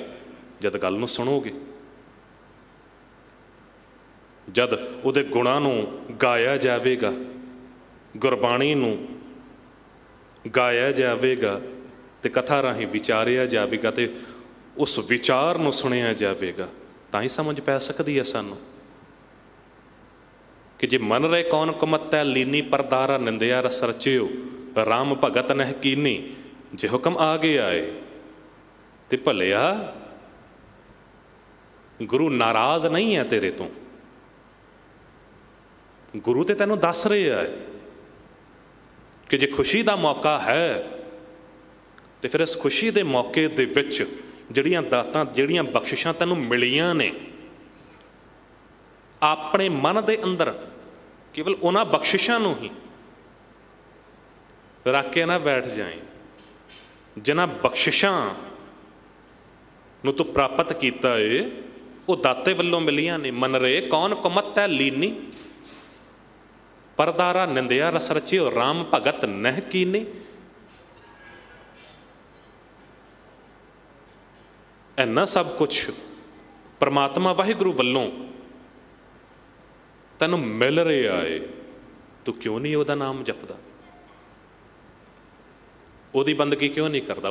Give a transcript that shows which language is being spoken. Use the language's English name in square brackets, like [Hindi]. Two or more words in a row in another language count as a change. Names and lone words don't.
[Punjabi] ਜਦ ਗੱਲ ਨੂੰ ਸੁਣੋਗੇ, ਜਦ ਉਹਦੇ ਗੁਣਾਂ ਨੂੰ ਗਾਇਆ ਜਾਵੇਗਾ, ਗੁਰਬਾਣੀ ਨੂੰ ਗਾਇਆ ਜਾਵੇਗਾ, ਤੇ ਕਥਾ ਰਾਹੀਂ ਵਿਚਾਰਿਆ ਜਾਵੇਗਾ, ਤੇ ਉਸ ਵਿਚਾਰ ਨੂੰ ਸੁਣਿਆ ਜਾਵੇਗਾ, ਤਾਂ ਹੀ ਸਮਝ ਪੈ ਸਕਦੀ ਹੈ ਸਾਨੂੰ। [Hindi] कि जे मन रहे कौन कुमतै लीनी परदारा निंदिया रस रचियो राम भगत नह कीनी। [Punjabi] ਜੇ ਹੁਕਮ ਆ ਗਿਆ ਹੈ ਤੇ ਭਲਿਆ ਗੁਰੂ ਨਾਰਾਜ਼ ਨਹੀਂ ਹੈ ਤੇਰੇ ਤੋ। ਗੁਰੂ ਤੇ ਤੈਨੂੰ ਦੱਸ ਰਹੇ ਹੈ ਕਿ ਜੇ [Hindi] खुशी का मौका है तो फिर इस खुशी के मौके [Punjabi] ਦੇ ਵਿਚ ਜਿਹੜੀਆਂ ਦਾਤਾਂ ਜਿਹੜੀਆਂ ਬਖ਼ਸ਼ਿਸ਼ਾਂ ਤੈਨੂੰ ਮਿਲੀਆਂ ਨੇ ਅਪਨੇ ਮਨ ਕੇ ਅੰਦਰ ਕੇਵਲ ਉਨ੍ਹਾਂ ਬਖ਼ਸ਼ਿਸ਼ਾਂ ਨੂੰ ਹੀ ਰੱਖ ਕੇ ਨਾ ਬੈਠ ਜਾਏ ਜਿਨ੍ਹਾਂ ਬਖ਼ਸ਼ਿਸ਼ਾਂ ਨੂੰ ਤੂੰ ਪ੍ਰਾਪਤ ਕੀਤਾ ਹੈ ਵੋ ਦਾਤੇ ਵੱਲੋਂ ਮਿਲੀਆਂ ਨੇ। [Hindi] मन रे कौन कुमत है लीनी परदारा निंदिया रस रचियो राम भगत नह कीनी। [Punjabi] ਇੰਨਾ ਸਭ ਕੁਝ ਪਰਮਾਤਮਾ ਵਾਹਿਗੁਰੂ ਵੱਲੋਂ ਤੈਨੂੰ ਮਿਲ ਰਿਹਾ ਹੈ, ਤੂੰ ਕਿਉਂ ਨਹੀਂ ਉਹਦਾ ਨਾਮ ਜਪਦਾ? ਉਹਦੀ ਬੰਦਗੀ ਕਿਉਂ ਨਹੀਂ ਕਰਦਾ?